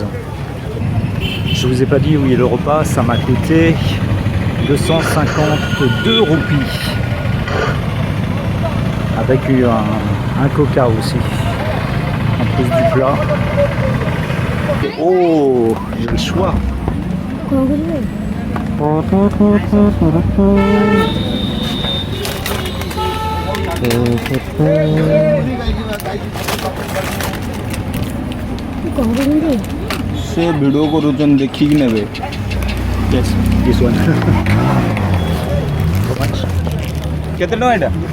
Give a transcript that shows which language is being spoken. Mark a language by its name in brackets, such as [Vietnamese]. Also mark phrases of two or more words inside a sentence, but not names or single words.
[French] Je vous ai pas dit, oui, le repas, ça m'a coûté 252 roupies. Avec un coca aussi. En plus du plat. Oh, j'ai le choix. [Odia] ସେ ଭିଡ଼ିଓ କରୁଛନ୍ତି ଦେଖିକି ନେବେ। [English] Yes, this one. How much? [Odia] କେତେ ଟଙ୍କା ଏଇଟା?